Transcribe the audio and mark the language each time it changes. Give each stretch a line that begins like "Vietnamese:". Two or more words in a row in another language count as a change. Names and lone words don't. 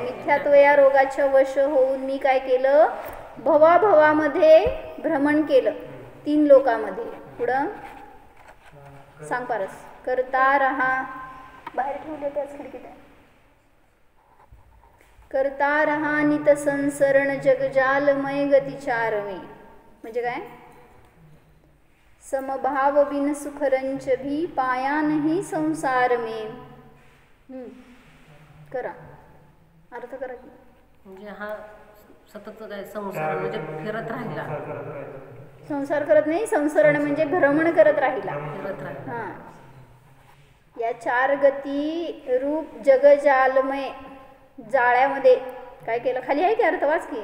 Marathi: मिथ्यात्व या रोगाच्या वश होऊन मी काय केलं, भवाभवामध्ये भ्रमण केलं 3 लोकांमध्ये. पुढं सांग पारस.
Hindi: करता रहा,
Marathi: बाहेर ठेवले त्याच खिडकीत आहे.
Hindi: करता रहा नित संसरण जगजालमय गतिचारमे.
Marathi: म्हणजे काय,
Hindi: समभाव बिन सुखरंच भी पाया नहीं संसार में.
Marathi: करा, अर्थ करा की. म्हणजे हा सतत काय संसार म्हणजे फिरत राहिला, संसार करत नाही, संसरण म्हणजे भ्रमण करत राहिला. हां, या 4 गती रूप जगजालमय जाळ्यामध्ये काय केलं, खाली आहे की अर्थ वाच की.